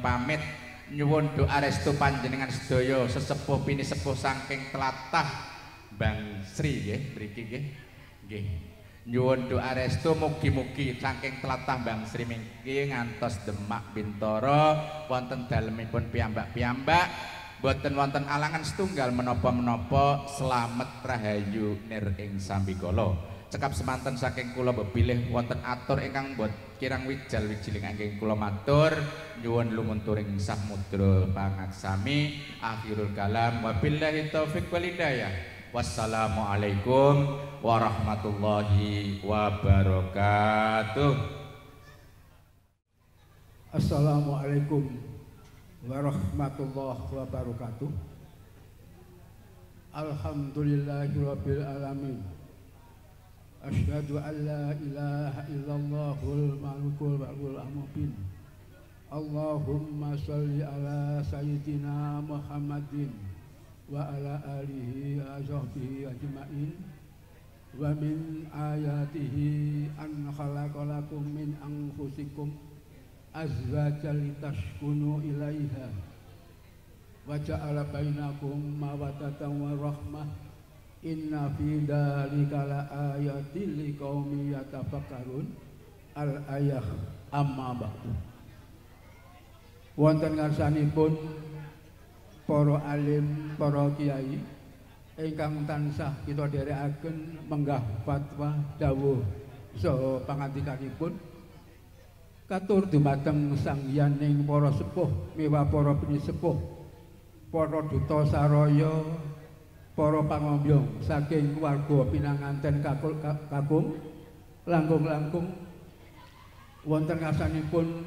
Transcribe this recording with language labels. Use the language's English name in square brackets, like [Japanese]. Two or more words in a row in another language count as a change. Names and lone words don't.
[Javanese] pamit nyuwun doa restu panjenengan sedaya sesepuh pinisepuh saking tlatah Bang Sri nggih mriki nggih nyuwun doa restu mugi-mugi saking tlatah Bang Sri mriki ngantos Demak Bintoro wonten dalemipun piyambak-piyambak boten wonten alangan setunggal menapa-menapa slamet rahayu nir ing sambikala. Cekap semanten saking kula bepilih wonten atur ingkang bot kirang wijal wijiling angking kula matur nyuwun lumunturing samudra pangaksami. [Arabic] آخر الكلام وبالله التوفيق والهداية. والسلام عليكم ورحمة الله وبركاته. السلام عليكم ورحمة الله وبركاته. الحمد لله رب العالمين. أشهد أن لا إله إلا الله الملك والمبين. اللهم صل على سيدنا محمد وعلى آله وصحبه أجمعين. ومن آياته أن خلق لكم من أنفسكم أزواجا لتسكنوا إليها وجعل بينكم مودة ورحمة. إن في ذلك لآيات لقوم يتفكرون. الآية أما بعد. [Javanese] Wonten ngarsanipun para alim, para kiai ingkang tansah kita dherekaken menggah fatwa dawuh saha pangandikanipun katur dumateng Sang Hyaning para sepuh miwa para pinisepuh, para duta saraya, para pangombyong saking keluarga pinanganten kakung langkung-langkung wonten ngarsanipun